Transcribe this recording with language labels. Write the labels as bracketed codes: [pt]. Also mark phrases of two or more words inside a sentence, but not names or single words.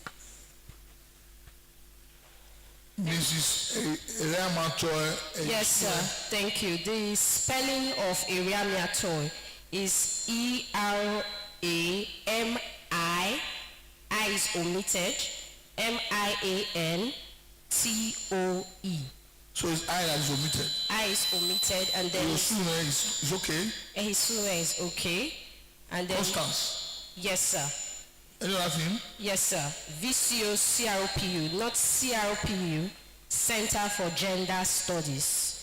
[en] Mrs. Eriamatoy. Yes, sir. Thank you. The spelling of Eriamatoy is E-R-A-M-I. I is omitted. M-I-A-N-T-O-E. So it's I that is omitted. I is omitted, and then Your surname is okay. his surname is okay. And then Constance. yes, sir. Any other thing? Yes, sir. VCO CRPU, not CRPU, Center for Gender Studies.